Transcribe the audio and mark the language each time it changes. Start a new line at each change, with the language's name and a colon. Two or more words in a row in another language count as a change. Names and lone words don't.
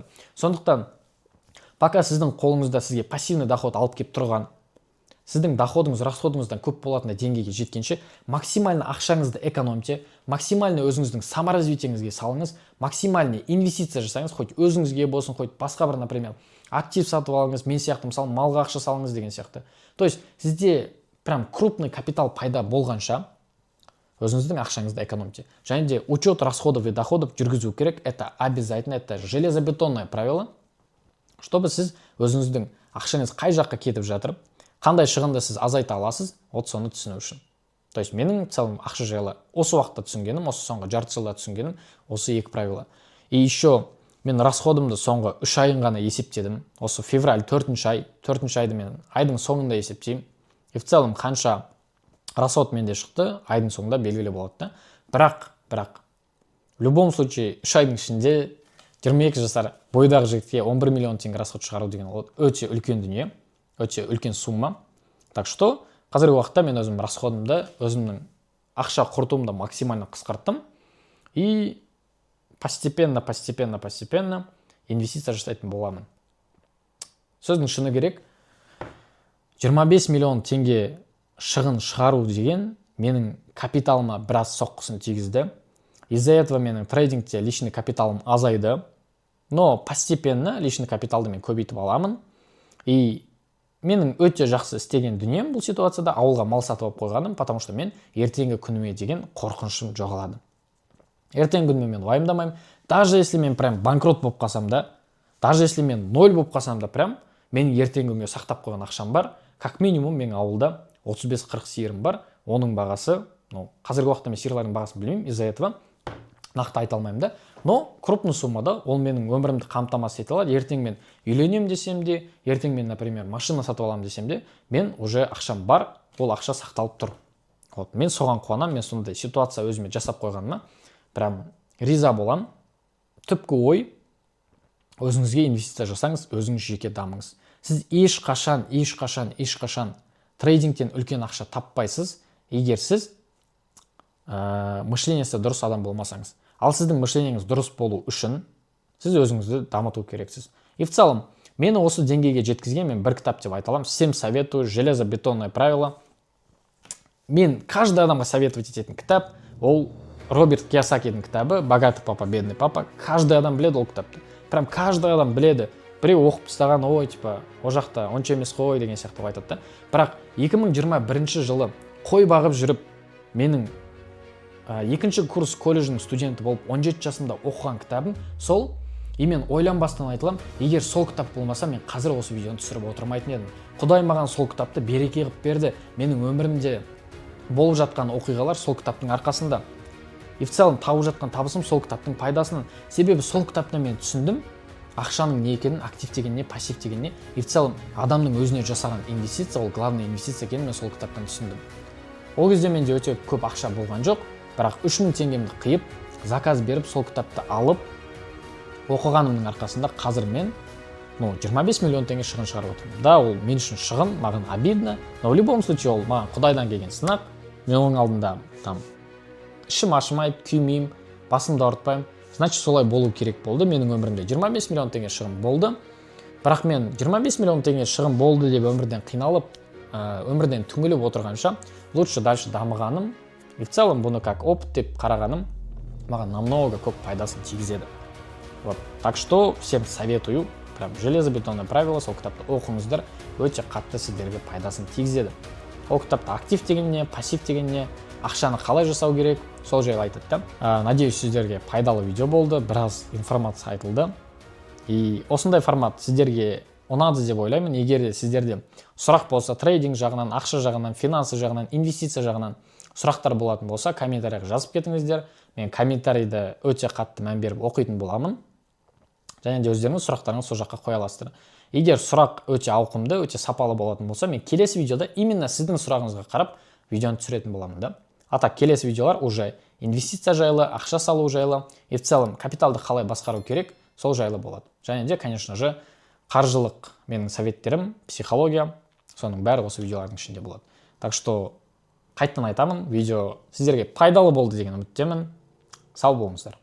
Kazakh: Сондықтан, пока сіздің қолыңызда сізге
Russian: пассивный доход
Kazakh: алып келіп тұрған, сіздің доходыңыз расходыңыздан көп болатын деңгейге жеткенше максимально ақшаңызды экономите, максимально өзіңіздің саморазвитиеңізге салыңыз, максимально инвестиция жасаңыз, хоть өзіңізге болсын, хоть басқа бір, например, актив сатып алыңыз, мен сияқты, мысалы, малға ақша салыңыз деген сияқты.
Russian: То есть
Kazakh: сізде
Russian: прям крупный капитал
Kazakh: пайда болғанша өзіңіздің ақшаңызды экономите. Және де
Russian: учет расходов и доходов
Kazakh: жүргізу керек.
Russian: Это обязательно, это железобетонное правило, чтобы
Kazakh: сіз өзіңіздің ақшаңыз қай жаққа кетіп жатыр, қандай шығынды сіз азайта аласыз, вот соны түсіну үшін.
Russian: То есть
Kazakh: менің целым ақша жайлы осы уақытта түсінгенім, осы соңғы жарты жылда түсінгенім осы екі правило.
Russian: И еще
Kazakh: мен расходымды соңғы 3 айын ғана есептедім. Осы февраль 4-ші айды мен айдың соңында есептеймін.
Russian: И в целом
Kazakh: қанша расход менде шықты, айдың соңында белгілі болады. Бірақ
Russian: в любом случае
Kazakh: 3 айдың ішінде 22 жасар бойдағы жігітке 11 миллион теңге расход шығару деген өте үлкен дүние, өте үлкен сумма.
Russian: Так что
Kazakh: қазіргі уақытта мен өзім расходымды, өзімнің ақша құртуымды максимально қысқарттым
Russian: и постепенно
Kazakh: инвестиция жасайтын боламын. Сөздің шыны керек, 25 миллион теңге шығын шығару деген менің капиталыма біраз соққысын тигізді.
Russian: Из-за этого
Kazakh: менің трейдингте личный капиталым азайды,
Russian: но постепенно личный
Kazakh: капиталды мен көбейтіп аламын. И менің өте жақсы істеген дүнием бұл ситуацияда ауылға мал сатып алып қойғаным,
Russian: потому что
Kazakh: мен ертеңгі күніме деген қорқынышым жоғалады. Ертеңгі күніме мен уайымдамаймын.
Russian: Даже если
Kazakh: мен прям банкрот болып қалсам да,
Russian: даже если
Kazakh: мен 0 болып қалсам да, прям мен ертеңгі күнге сақтап қойған ақшам бар.
Russian: Как минимум
Kazakh: мен ауылда 35-40 сиырым бар. Оның бағасы, қазіргі уақытта мен сиырлардың бағасын білмеймін,
Russian: из-за этого
Kazakh: нақты айта алмаймын да.
Russian: но крупный
Kazakh: суммада ол менің өмірімді қамтамасыз ете алады. Ертең мен үйленем десем де, ертең мен, например, машина сатып аламын десем де, мен уже ақшам бар, ол ақша сақталып тұр. Вот, мен соған қуанамын, мен сондай ситуация өзіме жасап қойғаныма прям риза боламын. Түпкі ой, өзіңізге инвестиция жасаңыз, өзіңіз жеке дамыңыз. Сіз ешқашан трейдингтен үлкен ақша таппайсыз, егер сіз мышлениясы дұрыс адам болмасаңыз. Ал сіздің мышлениеңіз дұрыс болу үшін сіз өзіңізді дамыту керексіз.
Russian: И в целом,
Kazakh: мені осы деңгейге жеткізген мен бір кітап деп айта аламын.
Russian: Всем советую, железобетонное правило.
Kazakh: Мен каждый адамға советовать ететін кітап, ол Роберт Кийосакидің кітабы «Богатый папа, бедный папа». Каждый адам біледі ол кітапты. Прям каждый адам біледі. Біреу оқып тастаған, ой, типа, о жақта онша емес қой деген сияқты айтады да. Бірақ 2021 жылы қой бағып жүріп, менің екінші курс колледждің студенті болып 17 жасымда оқыған кітабым сол. И мен ойланбастан айтылам, егер сол кітап болмаса, мен қазір осы видеоны түсіріп отырмайтын едім. Құдай маған сол кітапты береке қылып берді. Менің өмірімде болып жатқан оқиғалар сол кітаптың арқасында.
Russian: И в целом
Kazakh: тауып жатқан табысым сол кітаптың пайдасынан. Себебі сол кітаптан мен түсіндім ақшаның не екенін, актив деген не, пассив деген не.
Russian: И в целом
Kazakh: адамның өзіне жасаған инвестиция, ол главный инвестиция екенін мен сол кітаптан түсіндім. Ол кезде менде өте көп ақша болған жоқ, бірақ 3000 теңгемді қиып, заказ беріп, сол кітапты алып оқығанымның арқасында қазір мен 25 миллион теңге шығын шығарып отырмын. Да, ол мен үшін шығын, маған
Russian: обидно, но в любом случае
Kazakh: ол маған Құдайдан келген сынақ. Мен оның алдында там ішім ашымайды, күймеймін, басымды ауыртпаймын. Значит, солай болу керек болды. Менің өмірімде 25 миллион теңге шығын болды. Бірақ мен 25 миллион теңге шығын болды деп өмірден қиналып, өмірден түңіліп отырғанша,
Russian: лучше дальше дамығаным. И в целом
Kazakh: бұны
Russian: как опыт
Kazakh: деп қарағаным маған намного көп пайдасын тигізеді. Вот.
Russian: Так что всем советую, прям железобетонное правило,
Kazakh: сол кітапты оқыңыздар, өте қатты сіздерге пайдасын тигізеді. Ол кітапта актив деген не, пассив деген не, ақшаны қалай жасау керек, сол жайлы айтады. Надеюсь, сіздерге пайдалы видео болды, біраз информация айтылды. И осындай формат сіздерге ұнады деп ойлаймын. Егер де сіздерде сұрақ болса, трейдинг жағынан, ақша жағынан, финансы жағынан, инвестиция жағынан сұрақтар болатын болса, комментарияға жазып кетіңіздер. Мен комментарийді өте қатты мән беріп оқитын боламын. Және де өздеріңіз сұрақтарыңыз сол жаққа қоя аласыздар. Егер сұрақ өте ауқымды, өте сапалы болатын болса, мен келесі видеода именно сіздің сұрағыңызға қарап видеоны түсіретін боламын да.
Russian: А так,
Kazakh: келесі видеолар уже инвестиция жайлы, ақша салу жайлы,
Russian: и в целом
Kazakh: капиталды қалай басқару керек, сол жайлы болады. Және де,
Russian: конечно же,
Kazakh: қаржылық менің советтерім, психология, соның бәрі осы видеолардың ішінде болады.
Russian: Так что
Kazakh: қайттан айтамын, видео сіздерге пайдалы болды деген үміттемін. Сау болыңыздар.